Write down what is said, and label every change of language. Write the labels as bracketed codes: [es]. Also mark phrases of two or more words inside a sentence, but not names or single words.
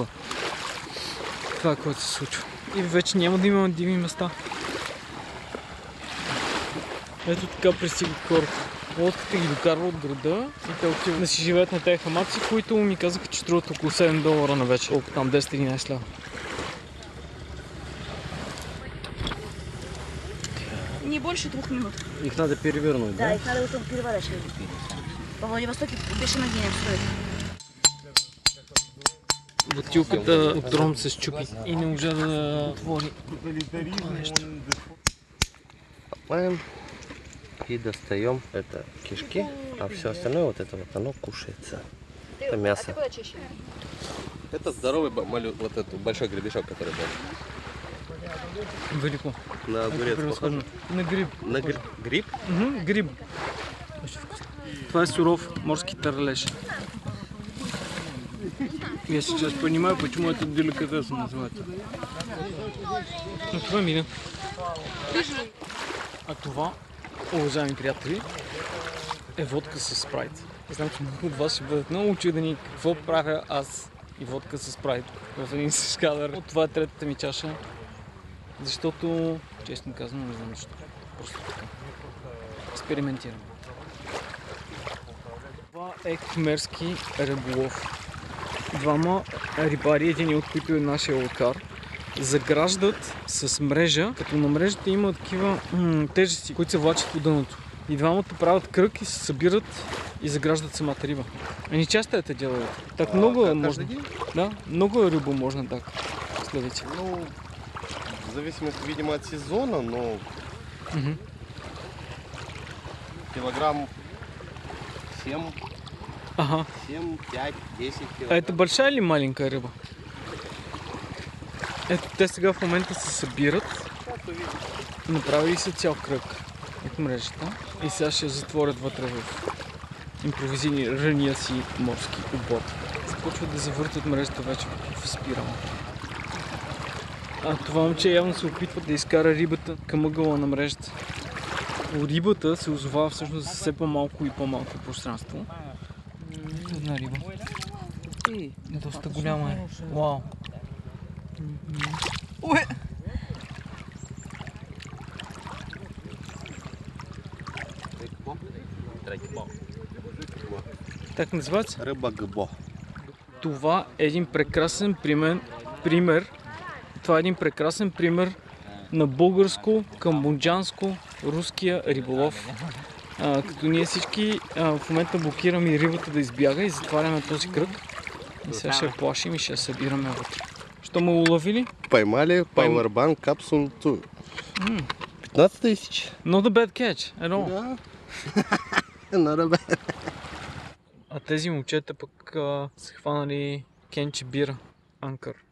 [bg] Това е което се случва. И вече няма да има диви места. Ето така пристигат хората. Лодката ги докарва от града и те отиват да си живеят на тези хамаци, които ми казаха, че струват около $7 на вечер. Колко там 10-11 лева. [ru] Не больше 2 минут. Их надо перевернуть, Да, их надо потом переворачивать. Во Владивостоке бешено денег стоит. [bg] Бутилката от ром се счупи и не можа да отвори това нещо. [ru] Ломаем и достаем это кишки, а все остальное вот это вот оно кушается. Это мясо. Это здоровый вот этот большой гребешок, который был. Велико. На огурец похож. На гриб. На гриб? Гриб. Очень вкусно. [bg] Това е суров морски търлеж. [ru] Я сейчас понимаю, почему это деликатес называется. [bg] Ну това мина. А това, уважаеми приятели, е водка с спрайт. Знам, че много от вас ще бъдат много учудени какво правя аз и водка с спрайт в един същ кадър. Това е третата ми чаша, защото, честно казвам, не знам защо. Просто така. Експериментирам. Това е хмерски риболов. Двама рибари, един от които е нашия локар, заграждат с мрежа, като на мрежата има такива тежести, които се влачат по дъното. И двамата правят кръг и се събират и заграждат самата риба. [ru] Они часто это делают? Так много можно? Да? Много рыбу можно так словить? Ну, в зависимости, видимо, от сезона, но килограмм 7, Ага. 7, 5, 10 А килограмм. это большая или маленькая рыба? [bg] Ето, те сега в момента се събират. Направили са цял кръг от мрежата и сега ще затворят вътре в импровизирания си морски обод. Започват да завъртат мрежата вече в спирала. А това момче явно се опитва да изкара рибата към ъгъла на мрежата. Рибата се озовава всъщност за все по-малко и по-малко пространство. Една риба. Доста голяма е. Вау! [uk] Так називається? [ru] Рыба гбо. [bg] Това е един прекрасен пример. Това е един прекрасен пример на българско, камбоджанско, руския риболов. Като ние всички в момента блокираме рибата да избяга и затваряме този кръг. И сега ще я плашим и ще я събираме вътре. [uk] Що му уловили? [ru] Поймали Powerbank Capsule 2. 15 тысяч. [en] Not a bad catch at all. [ru] Да. [en] Not bad. [bg] А тези момчета пък са хванали кенче бира, анкър.